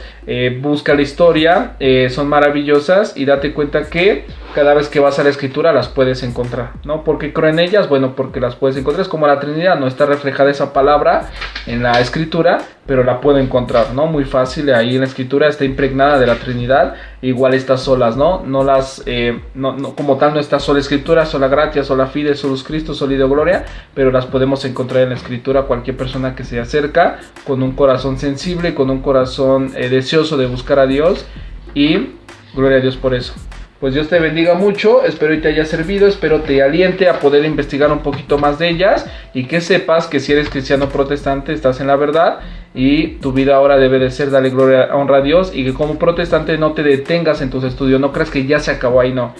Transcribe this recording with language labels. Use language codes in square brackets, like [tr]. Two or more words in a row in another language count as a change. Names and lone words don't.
[es] Busca la historia, son maravillosas, y date cuenta que cada vez que vas a la escritura las puedes encontrar, ¿no? ¿Por qué creo en ellas? Bueno, porque las puedes encontrar. Es como la Trinidad, no está reflejada esa palabra en la escritura, pero la puedo encontrar, ¿no? Muy fácil, ahí en la escritura está impregnada de la Trinidad. Igual estas solas, ¿no? No como tal no está sola escritura, [la] sola gratia, sola fide, solus Christus, soli Deo gloria, [es] pero las podemos encontrar en la escritura. Cualquier persona que se acerca con un corazón sensible, con un corazón deseoso de buscar a Dios, y gloria a Dios por eso. Pues Dios te bendiga mucho, espero y te haya servido, espero te aliente a poder investigar un poquito más de ellas, y que sepas que si eres cristiano protestante estás en la verdad, y tu vida ahora debe de ser darle gloria, honra a Dios, y que como protestante no te detengas en tus estudios, no creas que ya se acabó ahí, no.